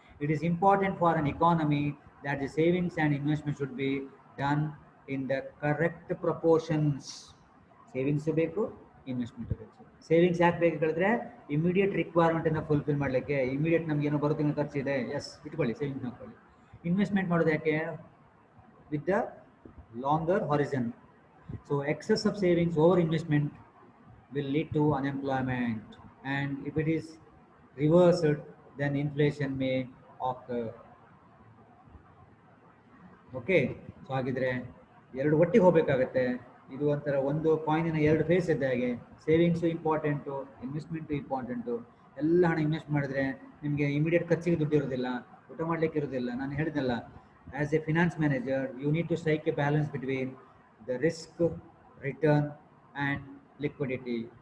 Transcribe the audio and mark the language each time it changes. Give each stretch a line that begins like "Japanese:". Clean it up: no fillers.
English: It is important for an economy that the savings and investment should be done in the correct proportions.
Kannada: Savings ಬೇಕು, investment ಬೇಕು. Savings ಯಾಕೆ ಬೇಕು ಹೇಳಿದ್ರೆ immediate ರಿಕ್ವೈರ್ಮೆಂಟನ್ನು fulfil ಮಾಡಲಿಕ್ಕೆ. Immediate ನಮ್ಗೆ ಏನೋ ಬರೋ ತಿಂಗಳು ಖರ್ಚಿದೆ, ಎಸ್ ಇಟ್ಕೊಳ್ಳಿ, ಸೇವಿಂಗ್ಸ್ ಹಾಕೊಳ್ಳಿ. ಇನ್ವೆಸ್ಟ್ಮೆಂಟ್ ಮಾಡೋದು ಯಾಕೆ?
English: With the longer horizon. So excess of savings over investment will lead to unemployment, and if it is reversed then inflation may occur.
Kannada: Okay, so ಹಾಗಿದ್ರೆ ಎರಡು ಒಟ್ಟಿಗೆ ಹೋಗಬೇಕಾಗತ್ತೆ. ಇದು ಒಂಥರ ಒಂದು ಕಾಯಿನಿನ ಎರಡು ಫೇಸ್ ಇದ್ದ ಹಾಗೆ. Savings important, investment important. ಎಲ್ಲ ಹಣ ಇನ್ವೆಸ್ಟ್ ಮಾಡಿದ್ರೆ ನಿಮಗೆ ಇಮಿಡಿಯೇಟ್ ಖರ್ಚಿಗೆ ದುಡ್ಡು ಇರೋದಿಲ್ಲ, ಊಟ ಮಾಡಲಿಕ್ಕೆ ಇರೋದಿಲ್ಲ. ನಾನು ಹೇಳಿದ್ನಲ್ಲ,
English: As a finance manager you need to strike a balance between the risk, return and liquidity.